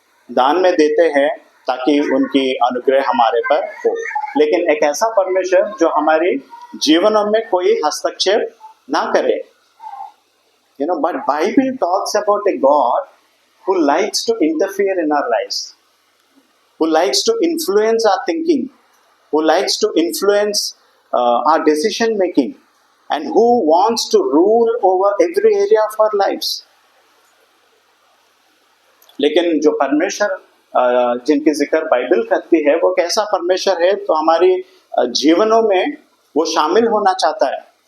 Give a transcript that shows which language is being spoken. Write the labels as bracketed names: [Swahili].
[Hindi] दान में देते हैं ताकि उनकी अनुग्रह हमारे पर हो। लेकिन एक ऐसा परमेश्वर जो हमारी जीवनों में कोई हस्तक्षेप ना करे। [English] But Bible talks about a God who likes to interfere in our lives, who likes to influence our thinking, who likes to influence our decision making, and who wants to rule over every area of our lives. [Hindi] लेकिन जो परमेश्वर जिनकी जिक्र Bible करती है वो कैसा परमेश्वर है, तो हमारी जीवनों में वो शामिल होना चाहता है।